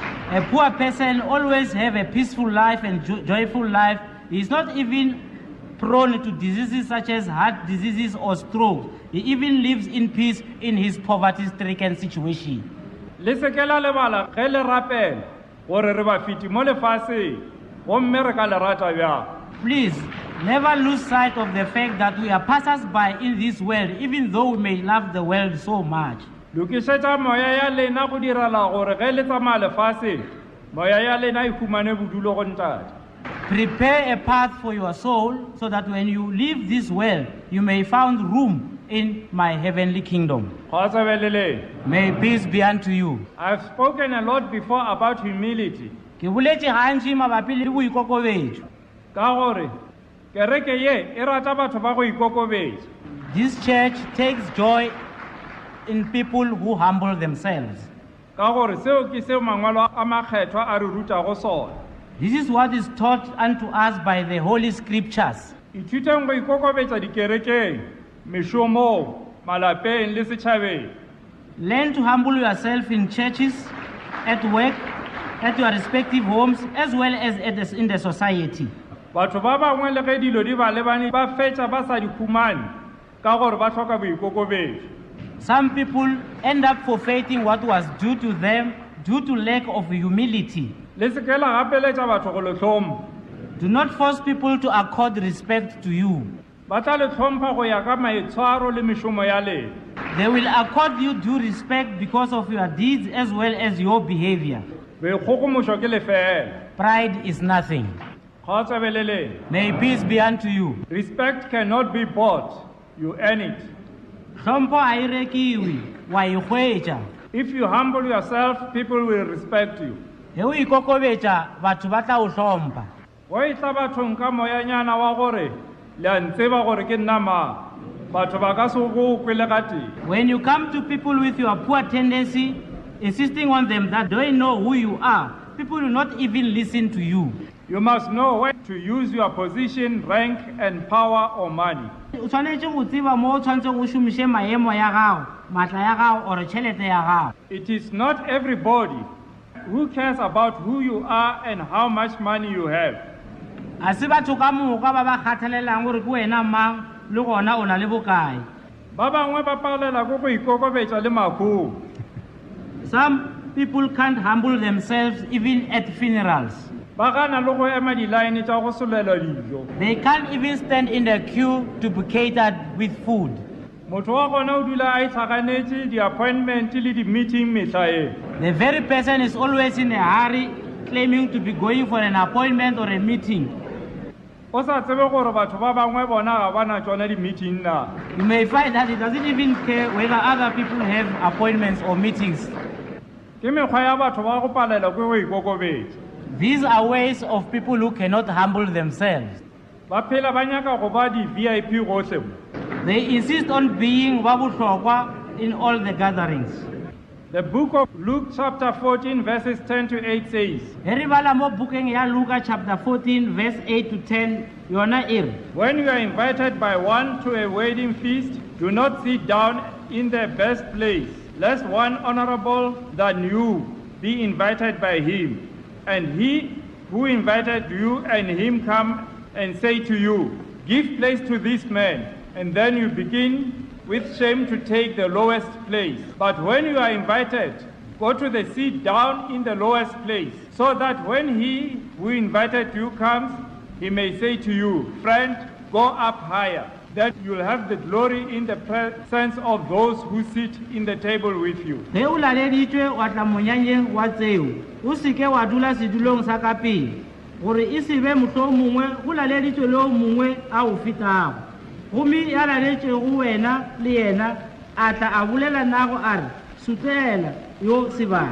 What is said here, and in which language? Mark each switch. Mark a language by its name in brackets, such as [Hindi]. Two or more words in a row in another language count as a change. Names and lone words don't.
[English] A poor person always have a peaceful life and joyful life. He is not even prone to diseases such as heart diseases or stroke. He even lives in peace in his poverty-stricken situation. [Northern Sotho] Le se ke la lebala ge le rapela gore re ba fiti mo lefatsheng gomme re ka le rata bjang. [English] Please, never lose sight of the fact that we are passers-by in this world, even though we may love the world so much. [Northern Sotho] Lokišetša moya ya lena go direla gore ge le tsamaya lefatsheng moya ya lena e humane bodulo go ntate. [English] Prepare a path for your soul so that when you leave this world, you may find room in my heavenly kingdom. May peace be unto you. I've spoken a lot before about humility. [Northern Sotho] Ke boletše gantši mabapi le boikokobetšo. Ka gore kereke ye e rata batho ba go ikokobetša. [English] This church takes joy in people who humble themselves. [Northern Sotho] Ka gore seo ke seo mangwalo a makgethwa a re rutago sona. [English] This is what is taught unto us by the Holy Scriptures. [Northern Sotho] Ithuteng go ikokobetša dikerekeng, mešomong, malapeng le setšhabeng. [English] Learn to humble yourself in churches, at work, at your respective homes, as well as in the society. [Northern Sotho] Batho ba bangwe le ge dilo di ba lebane ba fetša ba sa di humane ka gore ba hloka boikokobetšo. [English] Some people end up forfeiting what was due to them due to lack of humility. [Northern Sotho] Le se ke la gapeletša batho go le hlompha. [English] Do not force people to accord respect to you. [Northern Sotho] Ba tla le hlompha go ya ka maitshwaro le mešomo ya lena. [English] They will accord you due respect because of your deeds as well as your behavior. [Northern Sotho] Boikgogomošo ke lefela. [English] Pride is nothing. May peace be unto you. Respect cannot be bought. You earn it. [Northern Sotho] Hlompho ha e rekiwe, wa e hwetša. [English] If you humble yourself, people will respect you. [Northern Sotho] He o ikokobetša, batho ba tla o hlompha. Go itla bathong ka moyanyana wa gore le a ntseba gore ke nna mang. Batho ba ka se go kwele ka teng. [English] When you come to people with your poor tendency, insisting on them that they know who you are, people will not even listen to you. You must know when to use your position, rank, and power or money. [Northern Sotho] O tshwanetse go tseba mo o tshwanetseng o šomiše maemo ya gago, maatla ya gago or tšhelete ya gago. [English] It is not everybody who cares about who you are and how much money you have. [Northern Sotho] A se batho ka moka ba ba kgathalelang gore ke wena mang le gona o na le bokae. Ba bangwe ba palela go go ikokobetša le makgong. [English] Some people can't humble themselves even at funerals. [Northern Sotho] Ba gana le go ema di-line tša go solelwa dijo. [English] They can't even stand in the queue to be catered with food. [Northern Sotho] Motho wa gona o dula a itlhaganetše di-appointment le di-meeting mehla e. [English] The very person is always in a hurry, claiming to be going for an appointment or a meeting. [Northern Sotho] O sa tsebe gore batho ba bangwe bona ga bana tšona di-meeting na. [English] You may find that he doesn't even care whether other people have appointments or meetings. [Northern Sotho] Ke mekgwa ya batho ba go palela ke go ikokobetša. [English] These are ways of people who cannot humble themselves. [Northern Sotho] Ba phela ba nyaka go ba di-VIP gohle. [English] They insist on being [Northern Sotho] ba bohlokwa [English] in all the gatherings. The book of Luke chapter 14 verses 10 to 8 says, [Northern Sotho] Re bala mo bukeng ya Luka [English] chapter 14 verse 8 to 10 [Northern Sotho] yona e re, [English] when you are invited by one to a wedding feast, do not sit down in the best place, lest one honorable than you be invited by him, and he who invited you and him come and say to you, give place to this man, and then you begin with shame to take the lowest place. But when you are invited, go to the seat down in the lowest place, so that when he who invited you comes, he may say to you, friend, go up higher, that you'll have the glory in the presence of those who sit in the table with you. [Northern Sotho] Ge o laleditšwe wa tla monyanyeng wa tseo, o se ke wa dula sedulong sa ka pele, gore e se be mohlomongwe go laleditšwe le o mongwe a o fetago. Gomme ya laletšego wena le yena a tla a bolela nago a re, sutela yo sebaka.